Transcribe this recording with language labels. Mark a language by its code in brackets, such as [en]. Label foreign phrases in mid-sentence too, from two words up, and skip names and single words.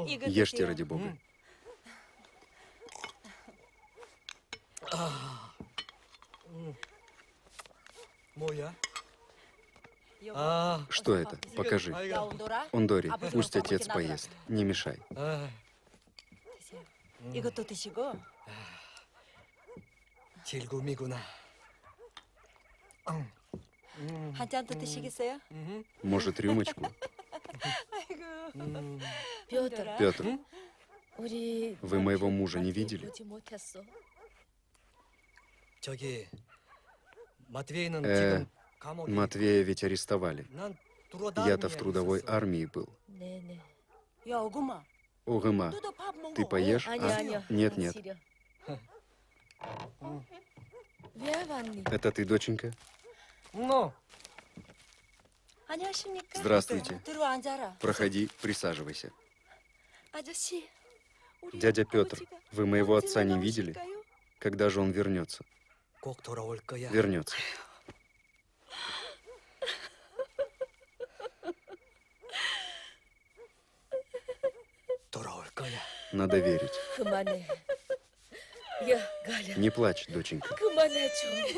[ru] Ешьте ради Бога. [ko] 뭐야? [ru] Что это? Покажи. Ондори, пусть отец поест. Не мешай. [ko] 이것도 드시고. 질굼이구나. 한 잔 더 드시겠어요? [ru] Может, рюмочку? Петр. Петр, вы моего мужа не видели? [ko] 저기 матве이는 Э, 지금 감옥에. [ru] Матвея ведь арестовали. [ko] 난 [ru] Я-то в трудовой армии был. [ko] 야, 오구마. [ru] Огыма, ты поешь? [ko] 아니야. [ru] Нет, нет. [ko] 왜 왔니? [ru] Это ты, доченька? [ko] 너. 안녕하십니까? [ru] Здравствуйте. [ko] 들어와 앉아라. [ru] Проходи, присаживайся. [ko] 아저씨. 우리 [ru] Дядя Петр, [ko] 아버지가 [ru] вы моего отца не [ko] 언제 [ru] видели? [ko] 나오실까요? [ru] Когда же он вернется? [ko] 꼭 돌아올 거야. Вернется. 돌아올 거야. [ru] Надо верить. [ko] 그만해. 야, 가ля. [ru] Не плачь, доченька. [ko] 그만해 좀.